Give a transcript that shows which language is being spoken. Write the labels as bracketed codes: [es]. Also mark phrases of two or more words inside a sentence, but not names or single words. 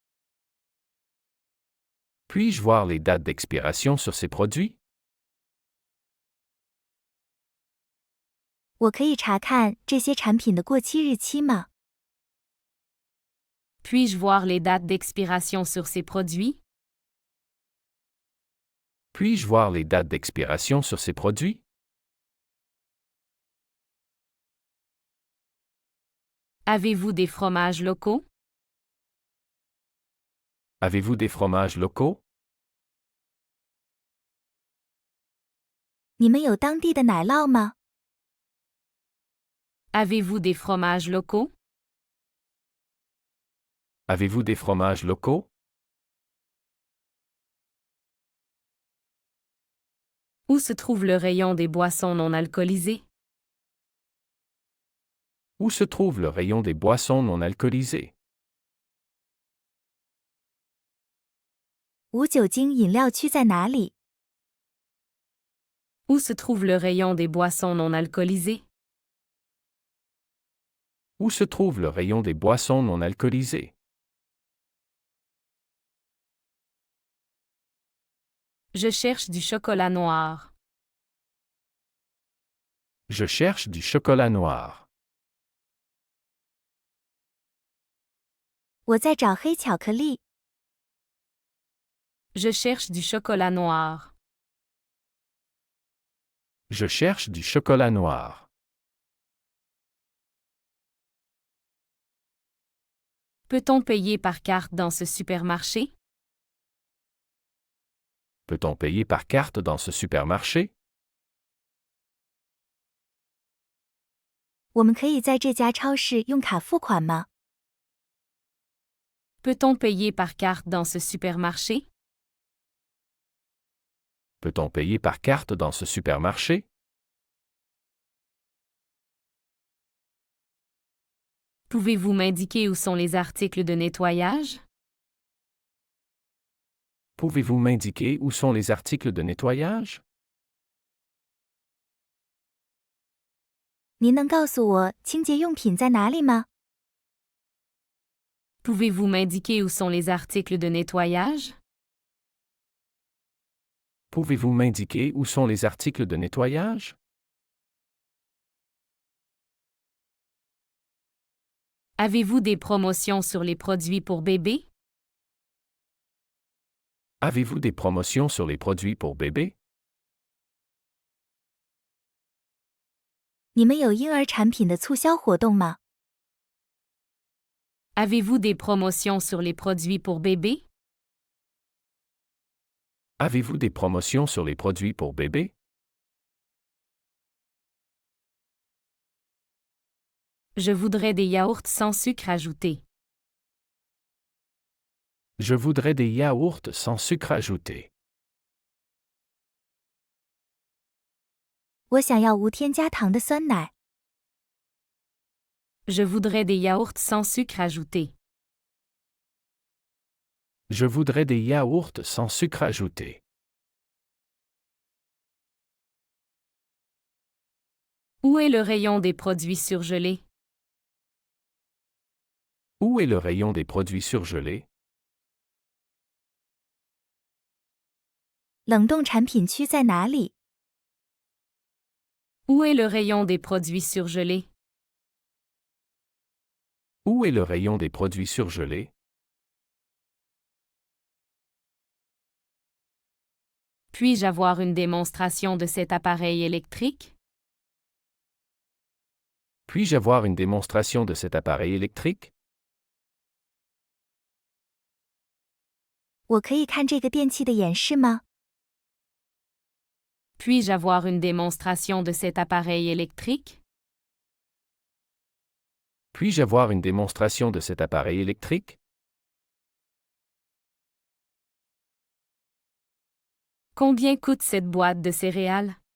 [fr] Puis-je voir les dates d'expiration sur ces produits? [zh] 我可以查看这些产品的过期日期吗？ [fr] Puis-je voir les dates d'expiration sur ces produits? Puis-je voir les dates d'expiration sur ces produits? Avez-vous des fromages locaux? Avez-vous des fromages locaux? [zh] 你们有当地的奶酪吗？ [fr] Avez-vous des fromages locaux? Avez-vous des fromages locaux? Où se trouve le rayon des boissons non alcoolisées? Où se trouve le rayon des boissons non alcoolisées? [zh] 无酒精饮料区在哪里？ [fr] Où se trouve le rayon des boissons non alcoolisées? Où se trouve le rayon des boissons non alcoolisées? Je cherche du chocolat noir. Je cherche du chocolat noir. [zh] 我在找黑巧克力。 [fr] Je cherche du chocolat noir. Je cherche du chocolat noir. Peut-on payer par carte dans ce supermarché? Peut-on payer par carte dans ce supermarché? [zh] 我们可以在这家超市用卡付款吗？ [fr] Peut-on payer par carte dans ce supermarché? Peut-on payer par carte dans ce supermarché? Pouvez-vous m'indiquer où sont les articles de nettoyage? Pouvez-vous m'indiquer où sont les articles de nettoyage? [zh] 您能告诉我清洁用品在哪里吗？ [fr] Pouvez-vous m'indiquer où sont les articles de nettoyage? Pouvez-vous m'indiquer où sont les articles de nettoyage? Avez-vous des promotions sur les produits pour bébés? Avez-vous des promotions sur les produits pour bébés? [zh] 你们有婴儿产品的促销活动吗？ [fr] Avez-vous des promotions sur les produits pour bébés? Avez-vous des promotions sur les produits pour bébés? Je voudrais des yaourts sans sucre ajouté. Je voudrais des yaourts sans sucre ajouté. [zh] 我想要无添加糖的酸奶。 [fr] Je voudrais des yaourts sans sucre ajouté. Je voudrais des yaourts sans sucre ajouté. Où est le rayon des produits surgelés? Où est le rayon des produits surgelés? [zh] 冷冻产品区在哪里？ [fr] Où est le rayon des produits surgelés? Où est le rayon des produits surgelés? Puis-je avoir une démonstration de cet appareil électrique? Puis-je avoir une démonstration de cet appareil électrique? [zh] 我可以看这个电器的演示吗？ [fr] Puis-je avoir une démonstration de cet appareil électrique? Puis-je avoir une démonstration de cet appareil électrique? Combien coûte cette boîte de céréales?